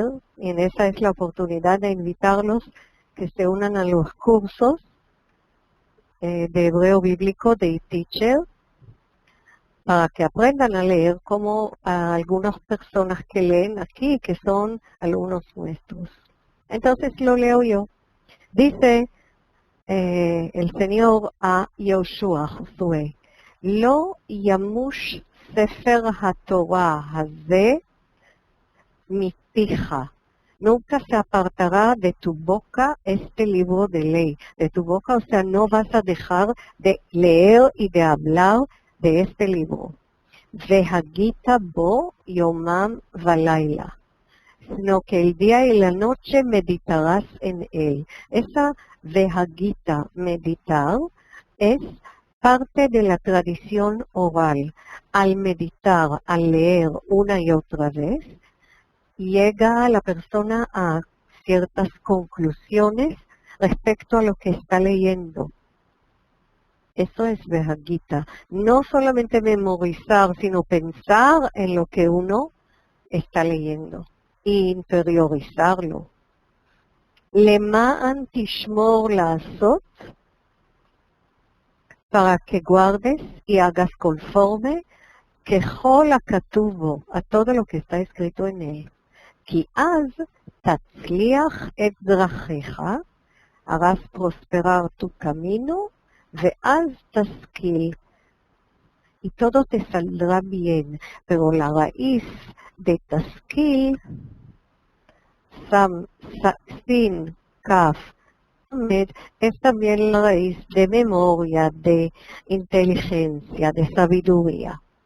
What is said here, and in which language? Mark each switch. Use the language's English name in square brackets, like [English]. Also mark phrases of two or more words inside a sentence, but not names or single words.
[Spanish] Y en esa es la oportunidad de invitarlos que se unan a los cursos de hebreo bíblico de eTeacher para que aprendan a leer como a algunas personas que leen aquí, que son alumnos nuestros. Entonces lo leo yo. Dice el Señor a Yoshua, Josué, [Hebrew] לא ימוש ספר התורה הזה מפיך. [Spanish] Nunca se apartará de tu boca este libro de ley. De tu boca, o sea, no vas a dejar de leer y de hablar de este libro. [Hebrew] והגית בו יומם ולילה. [Spanish] Sino que el día y la noche meditarás en él. Esa vehagita, meditar, es parte de la tradición oral. Al meditar, al leer una y otra vez, llega la persona a ciertas conclusiones respecto a lo que está leyendo. Eso es vehagita. No solamente memorizar, sino pensar en lo que uno está leyendo e interiorizarlo. [Hebrew] למען תשמור לעשות, [Spanish] para que guardes y hagas conforme [Hebrew] ככל הכתוב בו, [Spanish] a todo lo que está escrito en él. [Hebrew] כי אז תצליח את דרכך, [Spanish] harás prosperar tu camino, [Hebrew] ואז תשכיל, [Spanish] y todo te saldrá bien. Pero la raíz de taskil, sin kaf, es también la raíz de memoria, de inteligencia, de sabiduría.